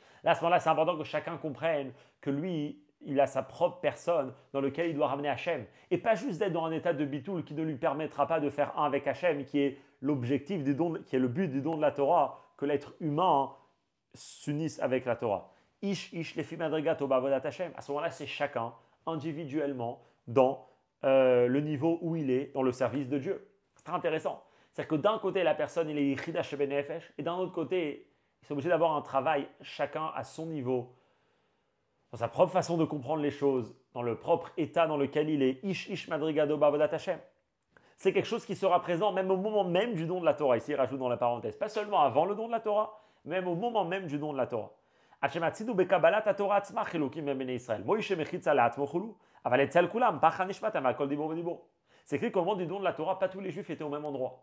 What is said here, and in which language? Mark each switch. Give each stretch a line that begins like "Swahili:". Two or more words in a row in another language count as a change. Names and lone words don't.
French: Là, à ce moment-là, c'est important que chacun comprenne que lui, il a sa propre personne dans laquelle il doit ramener Hachem. Et pas juste d'être dans un état de bitoul qui ne lui permettra pas de faire un avec Hachem, qui est l'objectif du don, qui est le but du don de la Torah, que l'être humain s'unisse avec la Torah.
Hebrew: איש לפי מדריגת ו בעבודת השם.
French: À ce moment-là, c'est chacun individuellement dans le niveau où il est dans le service de Dieu. C'est très intéressant. C'est-à-dire que d'un côté, la personne, il est
Hebrew: יחידה שבנפש,
French: et d'un autre côté, il est obligé d'avoir un travail chacun à son niveau, dans sa propre façon de comprendre les choses, dans le propre état dans lequel il est.
Hebrew: איש מדריגתו בעבודת השם.
French: C'est quelque chose qui sera présent même au moment même du don de la Torah. Ici, il rajoute dans la parenthèse, pas seulement avant le don de la Torah, même au moment même du don de la Torah. C'est écrit qu'au moment du don de la Torah, pas tous les juifs étaient au même endroit.